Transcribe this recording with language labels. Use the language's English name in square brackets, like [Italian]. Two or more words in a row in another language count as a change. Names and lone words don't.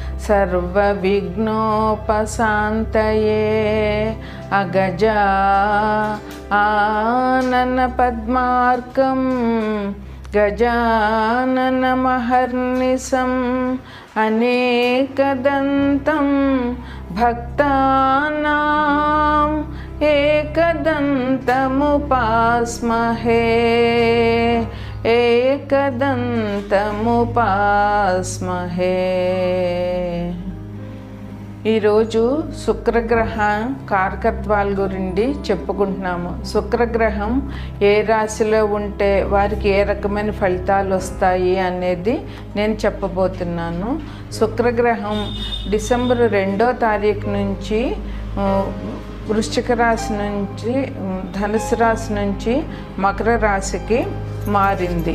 [Sanskrit] सर्वविघ्नोपशान्तये अगजा आननपद्मार्कं गजाननमहर्निशम् अनेकदन्तं भक्तानां एकदन्तमुपास्महे एकदन्तमुपास्महे। [Telugu] ఈరోజు శుక్రగ్రహ కారకత్వాల గురించి చెప్పుకుంటున్నాము. శుక్రగ్రహం ఏ రాశిలో ఉంటే వారికి ఏ రకమైన ఫలితాలు వస్తాయి అనేది నేను చెప్పబోతున్నాను. శుక్రగ్రహం డిసెంబర్ 2వ తారీఖు నుంచి వృశ్చిక రాశి నుంచి ధనుసు రాశి నుంచి మకర రాశికి మారింది.